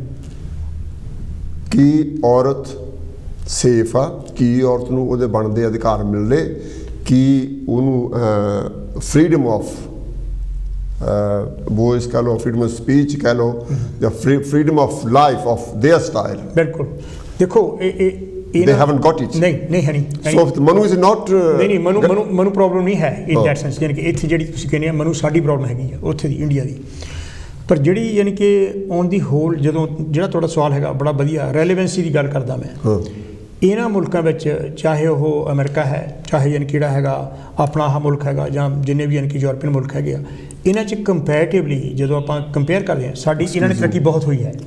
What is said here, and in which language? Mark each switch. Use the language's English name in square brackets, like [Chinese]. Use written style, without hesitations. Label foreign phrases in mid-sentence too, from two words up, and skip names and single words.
[Punjabi] ਕੀ ਔਰਤ ਸੇਫ ਆ, ਕੀ ਔਰਤ ਨੂੰ ਉਹਦੇ ਬਣਦੇ ਅਧਿਕਾਰ ਮਿਲਦੇ, ਕੀ ਉਹਨੂੰ [English] freedom of voice [Punjabi] ਕਹ ਲਓ, [English] freedom of speech [Punjabi] ਕਹ ਲਓ, ਜਾਂ [English] freedom of life of their style. [Punjabi] ਬਿਲਕੁਲ ਦੇਖੋ [English] they haven't got it [Punjabi] ਨਹੀਂ ਹੈ ਨਹੀਂ। [English] so manu is not [Punjabi] ਨਹੀਂ ਮਨੂ ਪ੍ਰੋਬਲਮ ਨਹੀਂ ਹੈ [English] in that sense, [Punjabi] ਯਾਨੀ ਕਿ ਇੱਥੇ ਜਿਹੜੀ ਤੁਸੀਂ ਕਹਿੰਦੇ ਆ ਮਨੂ ਸਾਡੀ ਪ੍ਰੋਬਲਮ ਹੈਗੀ ਆ ਉੱਥੇ ਦੀ ਇੰਡੀਆ ਦੀ। ਪਰ ਜਿਹੜੀ ਯਾਨੀ ਕਿ [English] on the whole [Punjabi] ਜਦੋਂ ਜਿਹੜਾ ਤੁਹਾਡਾ ਸਵਾਲ ਹੈਗਾ ਬੜਾ ਵਧੀਆ ਰੈਲੇਵੈਂਸੀ ਦੀ ਗੱਲ ਕਰਦਾ ਮੈਂ। ਇਹਨਾਂ ਮੁਲਕਾਂ ਵਿੱਚ ਚਾਹੇ ਉਹ ਅਮਰੀਕਾ ਹੈ, ਚਾਹੇ ਯਾਨੀ ਕਿਹੜਾ ਹੈਗਾ ਆਪਣਾ ਆਹ ਮੁਲਕ ਹੈਗਾ, ਜਾਂ ਜਿੰਨੇ ਵੀ ਯਾਨੀ ਕਿ ਯੂਰਪੀਅਨ ਮੁਲਕ ਹੈਗੇ ਆ, ਇਹਨਾਂ 'ਚ ਕੰਪੈਰੇਟਿਵਲੀ ਜਦੋਂ ਆਪਾਂ ਕੰਪੇਅਰ ਕਰਦੇ ਹਾਂ ਸਾਡੀ ਇਹਨਾਂ ਨੇ ਤਰੱਕੀ ਬਹੁਤ ਹੋਈ ਹੈ।